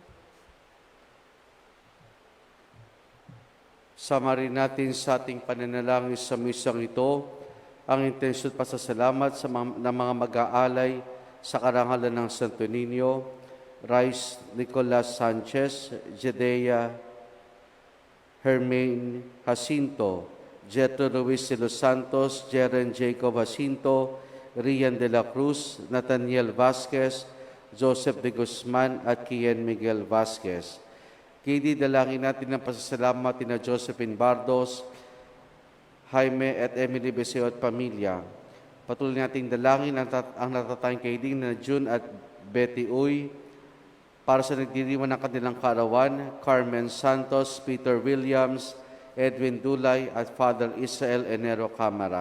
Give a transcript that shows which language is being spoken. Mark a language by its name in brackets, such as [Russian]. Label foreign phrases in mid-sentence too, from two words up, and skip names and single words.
[Filipino] Sama rin natin sa ating pananalangin sa misang ito, ang intensyon pasasalamat sa mga mag-aalay sa karangalan ng Santo Niño, Rice Nicolas Sanchez, Jedea Hermaine Jacinto, Jetro Ruiz de los Santos, Jeren Jacob Jacinto, Rian de la Cruz, Nathaniel Vasquez, Joseph de Guzman at Kian Miguel Vasquez. Kidi dalangin natin ng pasasalamat na Josephine Bardos, Jaime at Emily Beseo at pamilya. Patuloy nating dalangin ang natatayang kaiding na June at Betty Uy para sa nagdiriwan ng kanilang kaarawan, Carmen Santos, Peter Williams, Edwin Dulay at Father Israel Enero Camara.